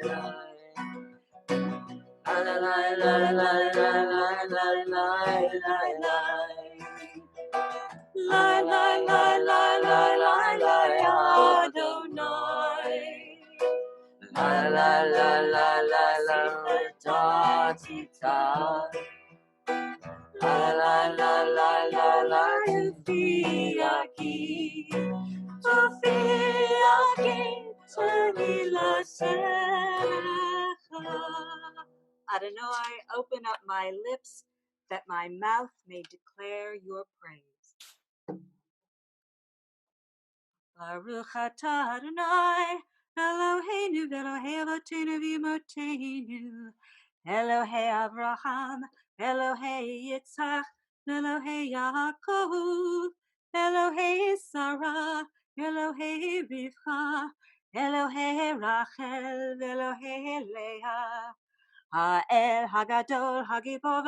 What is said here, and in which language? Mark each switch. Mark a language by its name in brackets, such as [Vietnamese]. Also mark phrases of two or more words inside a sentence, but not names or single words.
[English] La la la la la la la la la la. La la la la la la la Adonai. La la la la la la ta ti ta. La la la la la la fi aki. Adonai, open up my lips, that my mouth may declare your praise. [Hebrew] ברוך אתה אדני, אלהינו ואלהי אבותינו ואמותינו, אלהי אברהם, אלהי יצחק, אלהי יעקב, אלהי שרה, אלהי רבקה, אלהי רחל, אלהי לאה, האל הגדול, הגבור